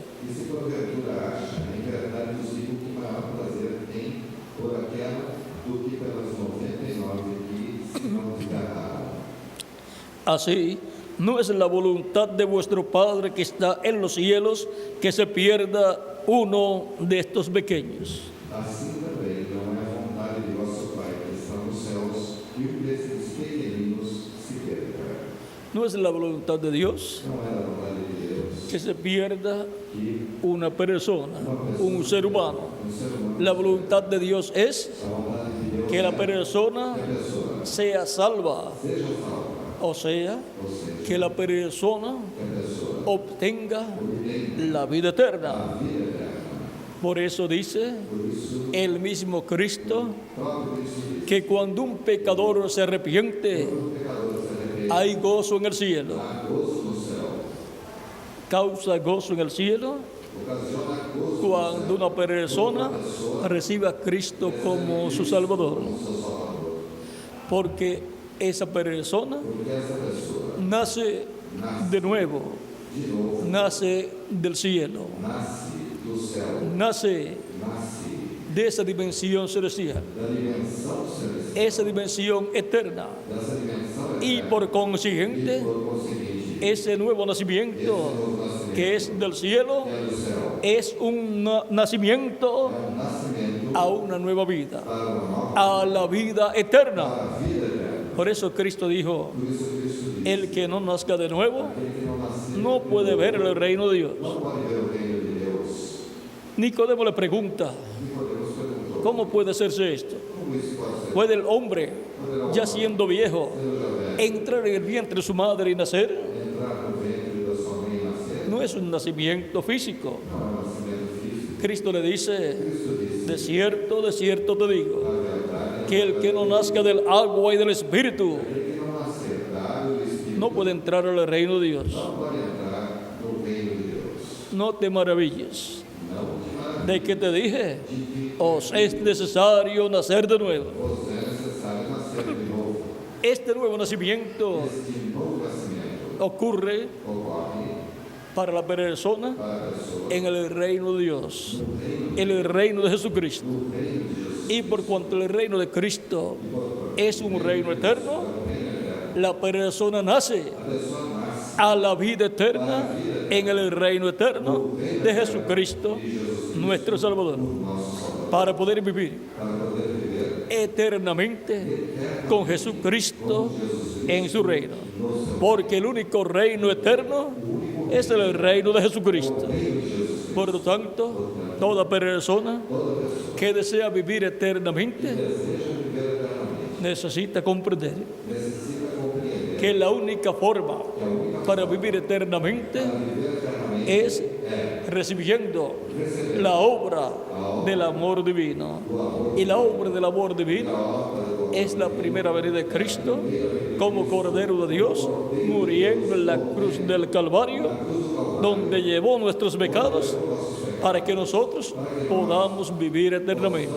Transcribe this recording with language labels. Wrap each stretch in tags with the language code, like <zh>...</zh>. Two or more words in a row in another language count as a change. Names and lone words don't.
<es>Así, no es la voluntad de vuestro Padre que está en los cielos que se pierda uno de estos pequeños.</es> <pt>Assim também não é a vontade de vosso Pai que está nos céus que um desses pequeninos se perca.</pt> <es>No es la voluntad de Dios</es> <pt>Não é a vontade de Deus</pt> <es>que se pierda</es> <pt>que</pt> <es>una persona, un ser humano. La voluntad de Dios es</es> <pt>a vontade de Deus</pt> <es>que la persona</es> <pt>é a pessoa</pt> <es>sea salva,</es> <pt>seja salva,</pt> <es>o sea, que la persona</es> <pt>que a pessoa</pt> <es>obtenga la vida eterna.</es> <pt>a vida eterna.</pt> <es>Por eso dice</es> <pt>Por isso,</pt> <es>el mismo Cristo</es> <pt>próprio Cristo diz:</pt> <es>que cuando un pecador se arrepiente,</es> <pt>o pecador se arrepende,</pt> <es>hay gozo en el cielo.</es> <pt>há gozo no céu.</pt> <es>Causa gozo en el cielo</es> <pt>ocasiona gozo</pt> <es>cuando una persona recibe a Cristo como su Salvador.</es> <pt>no seu Salvador.</pt> <es>Porque esa persona</es> <pt>Porque essa pessoa</pt> <es>nace de nuevo,</es> <pt>de novo</pt> <es>nace del cielo,</es> <pt>nasce do céu,</pt> <es>nace</es> <pt>nasce</pt> <es>de esa dimensión celestial,</es> <pt>da dimensão celestial,</pt> <es>esa dimensión eterna.</es> <pt>dessa dimensão</pt> <es>Y</es> <pt>eterna.</pt> <es>por consiguiente,</es> <pt>Por conseguinte,</pt> <es>ese nuevo nacimiento</es> <pt>novo nascimento</pt> <es>que es del cielo</es> <pt>é do céu,</pt> <es>es un nacimiento</es> <pt>é nascimento</pt> <es>a una nueva vida,</es> <pt>para uma nova</pt> <es>a la vida eterna.</es> <pt>para a vida eterna.</pt> <es>Por eso Cristo dijo,</es> <pt>Por isso Cristo diz:</pt> <es>el que no nazca de nuevo</es> <pt>aquele que não nasceu</pt> <es>no puede ver el reino de Dios.</es> <pt>não pode ver o reino de Deus.</pt> <es>Nicodemo le pregunta,</es> <pt>Nicodemos perguntou:</pt> <es>¿cómo puede hacerse esto?</es> <pt>como isso pode ser?</pt> <es>¿Puede el hombre, ya siendo viejo,</es> <pt>Sendo já velho,</pt> <es>entrar en el vientre de su madre y nacer?</es> <pt>entrar no ventre da sua mãe e nascer?</pt> <es>No es un nacimiento físico.</es> <pt>Não é um nascimento físico.</pt> <es>Cristo le dice,</es> <pt>Cristo disse:</pt> <es>de cierto te digo,</es> <pt>na verdade,</pt> <es>que el que no nazca del agua y del Espíritu</es> <pt>aquele que não nascer da água e do Espírito</pt> <es>no puede entrar al reino de Dios.</es> <pt>não pode entrar no reino de Deus.</pt> <es>No te maravilles</es> <pt>Não te maravilhes</pt> <es>de que te dije,</es> <pt>de que</pt> <es>os es necesario nacer de nuevo.</es> <pt>vos é necessário nascer de novo.</pt> <es>Este nuevo nacimiento</es> <pt>Este novo nascimento</pt> <es>ocurre</es> <pt>ocorre</pt> <es>para la persona</es> <pt>para a pessoa</pt> <es>en el reino de Dios,</es> <pt>no reino,</pt> <es>en el reino de Jesucristo.</es> <pt>no reino de Jesus.</pt> <es>Y por cuanto el reino de Cristo es un reino eterno, la persona nace</es> <pt>A pessoa nasce</pt> <es>a la vida eterna en el reino eterno de Jesucristo, nuestro Salvador,</es> <pt>nosso Salvador</pt> <es>para poder vivir</es> <pt>para poder viver</pt> <es>eternamente con Jesucristo en su reino. Porque el único reino eterno es el reino de Jesucristo. Por lo tanto, toda persona que desea vivir eternamente necesita comprender</es> <pt>necessita compreender</pt> <es>que la única forma para vivir eternamente es recibiendo la obra del amor divino. Y la obra del amor divino es la primera venida de Cristo como Cordero de Dios, muriendo en la cruz del Calvario, donde llevó nuestros pecados para que nosotros podamos vivir eternamente.</es>